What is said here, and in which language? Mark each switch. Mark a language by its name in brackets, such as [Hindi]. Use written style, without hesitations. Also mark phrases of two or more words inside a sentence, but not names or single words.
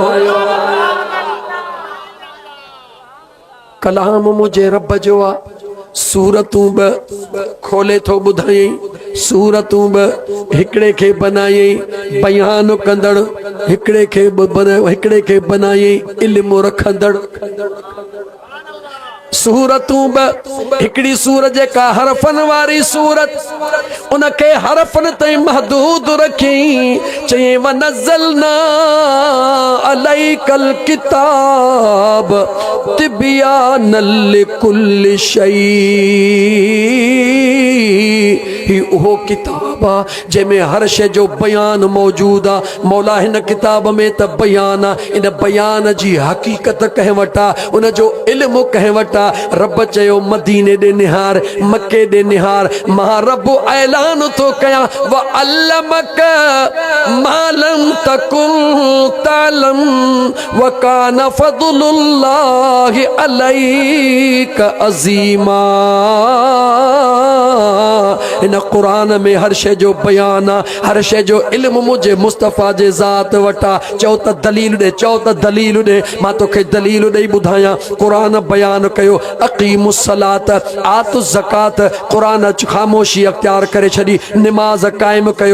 [Sindhi] कलाम मुझे रब जो आ सूरतूं 2 खोले थो ॿुधायई सूरतूं 2 हिकिड़े खे बनायई बयान कंदड़ हिकिड़े खे बनायई इल्म रखंदड़ सूरतूं 2 हिकिड़ी सूरत जेका हरफनि वारी सूरत उनखे हरफनि ताईं महदूद रखी चई [Arabic] ونزلنا عليك الكتاب تبيانا لكل شيء. [Sindhi] ही उहो किताब आहे जंहिंमें हर शइ जो बयान मौजूद आहे। मौला हिन किताब में त बयान आहे इन बयान जी हक़ीक़त कंहिं वटि आहे उन जो इल्मु कंहिं वटि आहे। रब चयो मदीने ॾे निहार मके ॾे निहार मां रब ऐलान थो कयां [Arabic] وعلمك ما لم تكن تعلم وكان فضل الله عليك عظيما. [Sindhi] इन क़ुरान में हर शइ जो बयान आहे हर शइ जो इल्मु मुंहिंजे मुस्तफ़ा जे ज़ात वटा। चओ त दलील ॾे चओ त दलील ॾे मां तोखे दलील ॾेई ॿुधायां। क़ुरान बयान कयो [Arabic] أقيموا الصلاة وآتوا الزكاة [Sindhi] क़ुरान ख़ामोशी अख्तियार करे छॾी निमाज़ क़ाइमु कयो।